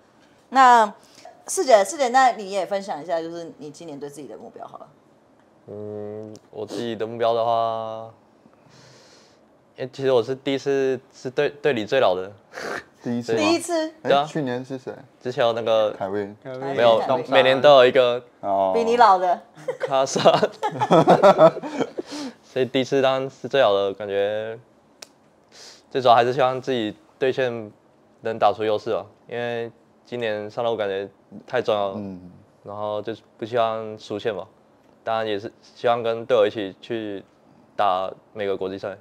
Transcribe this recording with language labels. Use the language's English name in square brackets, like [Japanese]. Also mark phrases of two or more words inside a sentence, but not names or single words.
[Chinese] 那。四姐，那你也分享一下，就是你今年對自己的目標好了。我自己的目標的話，其實我是第一次是隊裡最老的。第一次？對啊。去年是誰？之前有那個凱威，沒有，每年都有一個比你老的卡薩，所以第一次當然是最老的，感覺最主要還是希望自己隊線能打出優勢吧，因為今年上路感覺太重要了，然後就不希望輸線嘛，當然也是希望跟隊友一起去打每個國際賽。